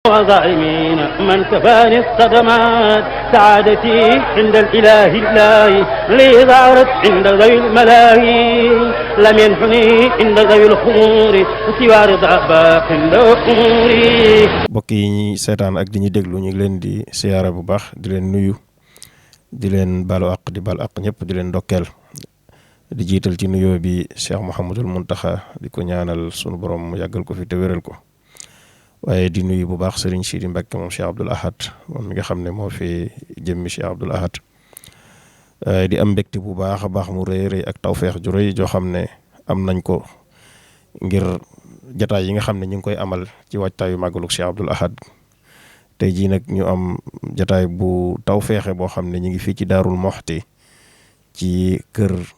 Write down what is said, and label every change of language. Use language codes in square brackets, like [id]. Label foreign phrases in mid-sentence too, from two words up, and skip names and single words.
[ar] وظالمين من كفاني الصدمات سعادتي عند الإله الله لي ظهرت عند ذوي الملاهي لم ينحني عند ذوي الخمور سوى رضا باق أموري. [wo] mbokk yi ñuy seetaan ak di ñu déglu ñu ngi leen di siyaara bu baax di leen nuyu di leen baalu àq di baal àq ñëpp di leen ndokkeel di jiital ci nuyoo bi Cheikh Mouhamadul Mountakha di ko ñaanal sunu borom mu yàggal ko fi te wéral ko. waaye di nuyu bu baax Serigne Sidi Mbacke moom Cheikh Abdoul Ahad moom mi nga xam ne moo fi jëmmi Cheikh Abdoul Ahad di am mbégte bu baax a baax mu rëy ak tawfeex ju rëy joo xam ne am nañ ko ngir jataay yi nga xam ne ñu ngi koy amal ci waajtaayu màggalug Cheikh Abdoul Ahad tey jii nag ñu am jataay bu tawfeexe boo xam ne ñu ngi fii ci Daarul Moxti ci kër